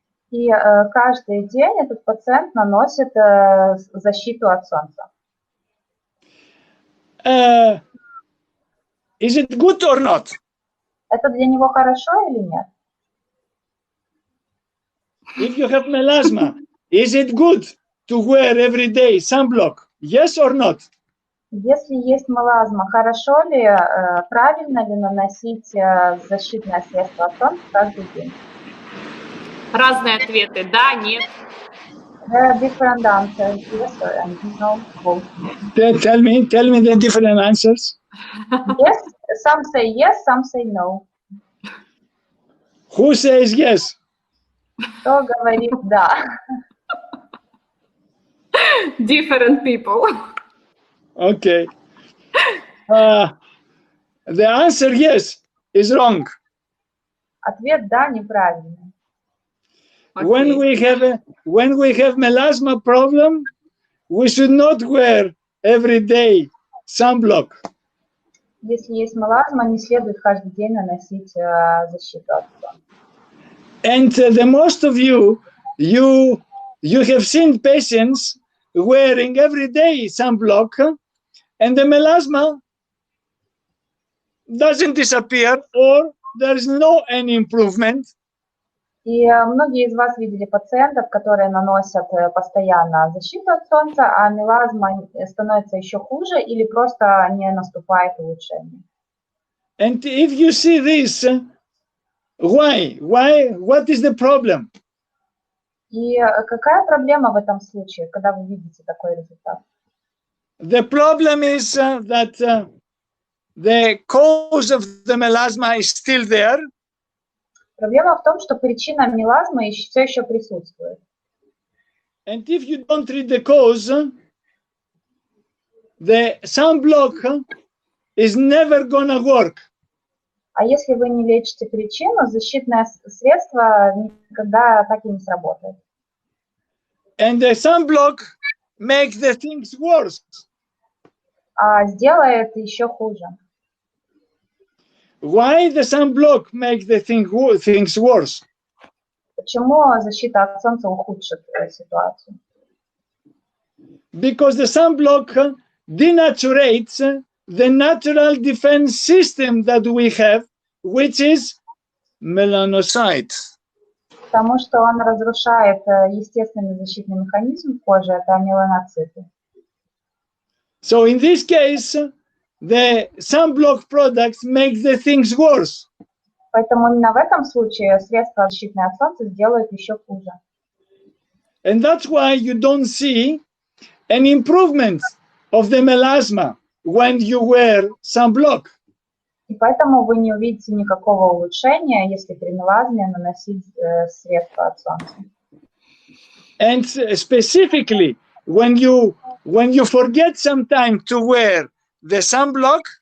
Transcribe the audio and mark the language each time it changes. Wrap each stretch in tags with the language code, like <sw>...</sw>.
<ru>И каждый день этот пациент наносит защиту от солнца.</ru> <en>Is it good or not?</en> <ru>Это для него хорошо или нет?</ru> <en>If you have melasma, is it good to wear every day sunblock? Yes or not?</en> <ru>Если есть мелазма, хорошо ли, правильно ли наносить защитное средство от солнца каждый день? Разные ответы. Да, нет.</ru> <en>There are different answers, yes or no. Tell me the different answers. Yes, some say yes, some say no. Who says yes?</en> <ru>Кто говорит да?</ru> <en>Different people. Okay. The answer yes is wrong.</en> <ru>Ответ да неправильный.</ru> <en>Okay. When we have melasma problem, we should not wear every day sunblock.</en> <ru>Если есть мелазма, не следует каждый день наносить защиту от солнца.</ru> <en>And the most of you have seen patients wearing every day sunblock, and the melasma doesn't disappear, or there is no any improvement.</en> <ru>И многие из вас видели пациентов, которые наносят постоянно защиту от солнца, а мелазма становится еще хуже или просто не наступает улучшение.</ru> <en>And if you see this, why? What is the problem?</en> <ru>И какая проблема в этом случае, когда вы видите такой результат?</ru> <en>The problem is that the cause of the melasma is still there.</en> <ru>Проблема в том, что причина мелазмы все еще присутствует.</ru> <en>And if you don't treat the cause, the sunblock is never gonna work.</en> <ru>А если вы не лечите причину, защитное средство никогда так и не сработает.</ru> <en>And the sunblock makes the things worse.</en> <ru>А сделает еще хуже.</ru> <en>Why the sunblock makes the things worse?</en> <ru>Почему защита от солнца ухудшит ситуацию?</ru> <en>Because the sunblock denaturates the natural defense system that we have, which is melanocytes.</en> <ru>Потому что он разрушает естественный защитный механизм кожи, это меланоциты.</ru> <en>So in this case, the sunblock products make the things worse.</en> <ru>Поэтому именно в этом случае средства защитные от солнца сделают еще хуже.</ru> <en>And that's why you don't see an improvement of the melasma when you wear sunblock.</en> <ru>И поэтому вы не увидите никакого улучшения, если при мелазме наносить средства от солнца.</ru> <en>And specifically, when you forget sometime to wear the sunblock,</en>